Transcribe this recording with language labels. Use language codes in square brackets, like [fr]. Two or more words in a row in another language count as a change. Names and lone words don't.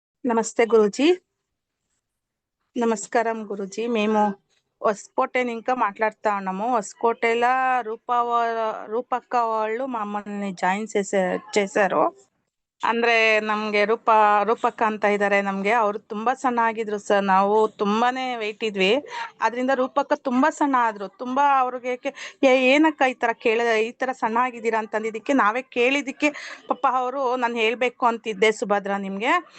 [te] నమస్తే గురూజీ. నమస్కారం గురూజీ. మేము హొసకోటె ఇంకా మాట్లాడుతా ఉన్నాము. హొసకోటెల రూపక్క వాళ్ళు మమ్మల్ని జాయిన్ చేశారు. [kn] ಅಂದ್ರೆ ನಮ್ಗೆ ರೂಪಕ್ಕ ಅಂತ ಇದ್ದಾರೆ ನಮ್ಗೆ. ಅವ್ರು ತುಂಬಾ ಸಣ್ಣ ಆಗಿದ್ರು ಸರ್. ನಾವು ತುಂಬಾನೇ ವೆಯ್ಟ್ ಇದ್ವಿ. ಅದ್ರಿಂದ ರೂಪಕ್ಕ ತುಂಬಾ ಸಣ್ಣ ಆದ್ರು. ತುಂಬಾ ಅವ್ರಿಗೆ ಏನಕ್ಕ ಈ ತರ ಸಣ್ಣ ಆಗಿದ್ದೀರಾ ಅಂತಂದಿದ್ದಕ್ಕೆ ನಾವೇ ಕೇಳಿದಕ್ಕೆ ಪಾಪ ಅವರು ನಾನು ಹೇಳ್ಬೇಕು ಅಂತಿದ್ದೆ ಸುಭದ್ರಾ ನಿಮ್ಗೆ.